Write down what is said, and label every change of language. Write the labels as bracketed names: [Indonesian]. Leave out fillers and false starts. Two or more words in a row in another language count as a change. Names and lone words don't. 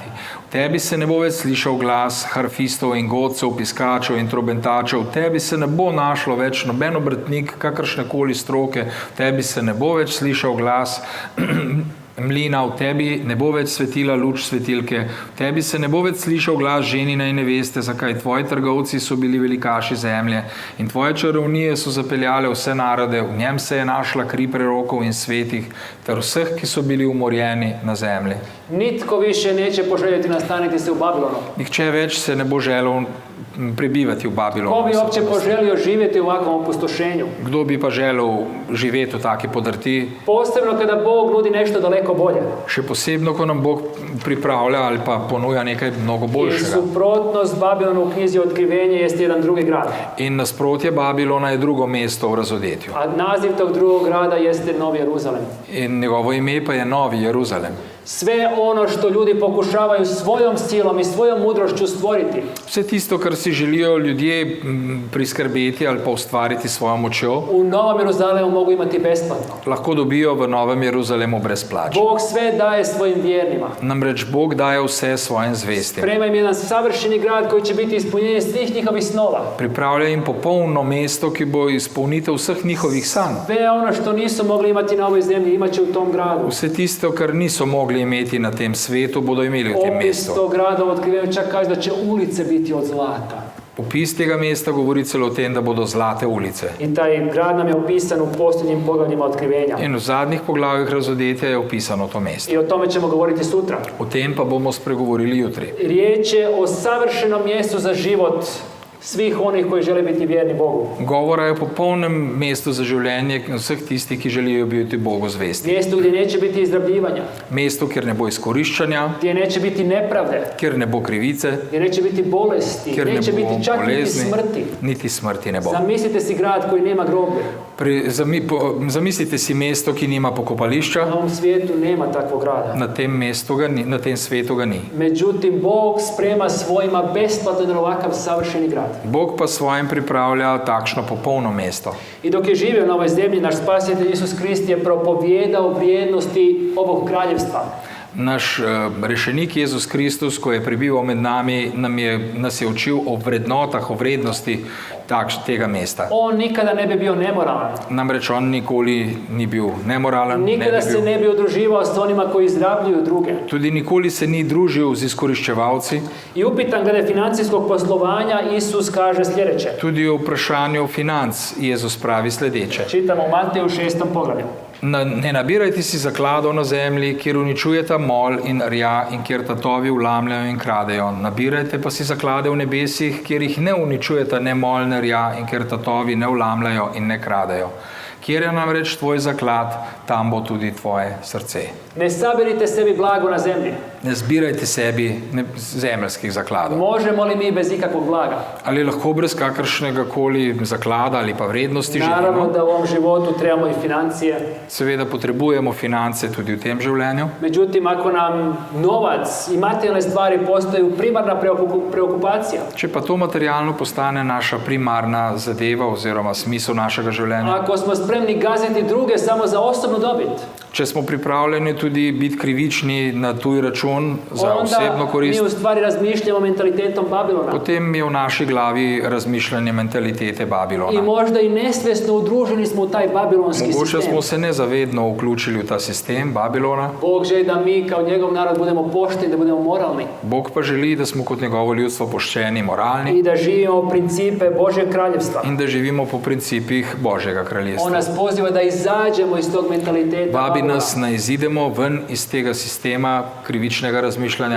[Slovenian] V tebi se ne bo več slišal glas harfistov in godcev, piskačev in trobentačev, v tebi se ne bo našlo več noben obrtnik kakršnekoli stroke, v tebi se ne bo več slišal glas mlina, v tebi ne bo več svetila luč svetilke, v tebi se ne bo več slišal glas ženina in neveste, zakaj tvoji trgovci so bili velikaši zemlje in tvoje čarovnije so zapeljale vse narode, v njem se je našla kri prerokov in svetih ter vseh, ki so bili umorjeni na zemlji. [Croatian] Nitko više neće poželjeti nastaniti se u Babilonu. [Slovenian] Nihče več se ne bo želel prebivati v Babilonu. [Croatian] Ko bi uopće poželio živjeti u ovakvom opustošenju? [Slovenian] Kdo bi pa želel živeti v taki podrti? [Croatian] Posebno kada Bog nudi nešto daleko bolje. [Slovenian] Še posebno, ko nam Bog pripravlja ali pa ponuja nekaj mnogo [Croatian] I [Slovenian] boljšega. [Croatian] suprotnost Babilonu u knjizi Otkrivenje jest jedan drugi grad. [Slovenian] In nasprotje Babilona je drugo mesto v razodetju. [Croatian] A naziv tog drugog grada jeste Novi Jeruzalem. [Slovenian] In njegovo ime pa je Novi Jeruzalem. [Croatian] Sve ono što ljudi pokušavaju svojom silom i svojom mudrošću stvoriti, [Slovenian] Vse tisto, kar si želijo ljudje priskrbeti ali pa ustvariti svojo močjo, [Croatian] u Novom Jeruzalemu mogu imati besplatno. [Slovenian] lahko dobijo v Novem Jeruzalemu brezplačno. [Croatian] Bog sve daje svojim vjernima. [Slovenian] Namreč Bog daje vse svojim zvestim. [Croatian] Sprema im jedan savršeni grad koji će biti ispunjenje svih njihovih snova. [Slovenian] Pripravlja jim popolno mesto, ki bo izpolnitev vseh njihovih sanj. [Croatian] Sve ono što nisu mogli imati na ovoj zemlji, imat će u tom gradu. [Slovenian] Vse tisto, kar niso mogli imeti na tem svetu, bodo imeli v tem [Croatian] Opis [Slovenian] mestu. [Croatian] tog grada u Otkrivenju čak kaže da će ulice biti od zlata. [Slovenian] Opis tega mesta govori celo o tem, da bodo zlate ulice. [Croatian] I taj grad nam je opisan u posljednjim poglavljima Otkrivenja. [Slovenian] In v zadnjih poglavjih razodetja je opisano to mesto. [Croatian] I o tome ćemo govoriti sutra. [Slovenian] O tem pa bomo spregovorili jutri. [Croatian] Riječ je o savršenom mjestu za život svih onih koji žele biti vjerni Bogu. [Slovenian] Govora je o popolnem mestu za življenje vseh tistih, ki želijo biti Bogu zvesti. [Croatian] Mjestu gdje neće biti izrabljivanja, [Slovenian] Mesto, kjer ne bo izkoriščanja, [Croatian] gdje neće biti nepravde, [Slovenian] kjer ne bo krivice, [Croatian] gdje neće biti bolesti, [Slovenian] kjer ne [Croatian] neće [Slovenian] bo [Croatian] biti čak niti [Slovenian] bolezni, [Croatian] smrti. [Slovenian] niti smrti ne bo. [Croatian] Zamislite si grad koji nema groblje. [Slovenian] Zamislite si mesto, ki nima pokopališča, [Croatian] Na ovom svijetu nema takvog grada. [Slovenian] na tem svetu ga ni. [Croatian] Međutim, Bog sprema svojima besplatan ovakav savršeni grad. [Slovenian] Bog pa svojim pripravlja takšno popolno mesto. [Croatian] I dok je živio na ovoj zemlji, naš spasitelj Isus Krist je propovijedao vrijednosti ovog kraljevstva. [Slovenian] Naš rešenik Jezus Kristus, ko je prebival med nami, nas je učil o vrednotah, o vrednosti tega mesta. [Croatian] On nikada ne bi bio nemoralan. [Slovenian] Namreč on nikoli ni bil nemoralen, [Croatian] Nikada se ne bi udruživao s onima koji izrabljuju druge. [Slovenian] tudi nikoli se ni družil z izkoriščevalci. [Croatian] I upitan glede financijskog poslovanja, Isus kaže sljedeće. [Slovenian] Tudi o vprašanju financ Jezus pravi sledeče. [Croatian] Čitamo u Mateju 6. poglavlju. [Slovenian] Ne nabirajte si zakladov na zemlji, kjer uničujeta mol in rja in kjer tatovi vlamljajo in kradejo. Nabirajte pa si zaklade v nebesih, kjer jih ne uničujeta ne mol ne rja in kjer tatovi ne vlamljajo in ne kradejo. Kjer je namreč tvoj zaklad, tam bo tudi tvoje srce. [Croatian] Ne sabirite sebi blago na zemlji. [Slovenian] Ne zbirajte sebi zemeljskih zakladov. [Croatian] Možemo li mi bez ikakvog blaga? [Slovenian] Ali lahko brez kakršnega koli zaklada ali pa vrednosti [Croatian] Naravno [Slovenian] živimo? [Croatian] da u ovom životu trebamo i financije. [Slovenian] Seveda potrebujemo finance tudi v tem življenju. [Croatian] Međutim, ako nam novac i materijalne stvari postaju primarna preokupacija, [Slovenian] Če pa to materialno postane naša primarna zadeva oziroma smisel našega življenja, [Croatian] ako smo spremni gaziti druge samo za osobnu dobit, [Slovenian] če smo pripravljeni tudi biti krivični na tuj račun za osebno [Croatian] onda mi [Slovenian] korist, [Croatian] u stvari razmišljamo mentalitetom Babilona. [Slovenian] potem je v naši glavi razmišljanje mentalitete [Croatian] I [Slovenian] Babilona. [Croatian] možda i nesvjesno udruženi smo u taj babilonski [Slovenian] Mogoče [Croatian] sistem. [Slovenian] smo se nezavedno vključili v ta sistem Babilona. [Croatian] Bog želi da mi kao njegov narod budemo pošteni, da budemo moralni [Slovenian] Bog pa želi, da smo kot njegovo ljudstvo pošteni, moralni [Croatian] i da živimo principe Božjeg kraljevstva. [Slovenian] in da živimo po principih Božjega [Croatian] On [Slovenian] kraljestva. [Croatian] nas poziva da izađemo iz tog mentaliteta [Slovenian] Vabi [Croatian] Babilona [Slovenian] nas, da izidemo ven iz tega sistema krivičnega razmišljanja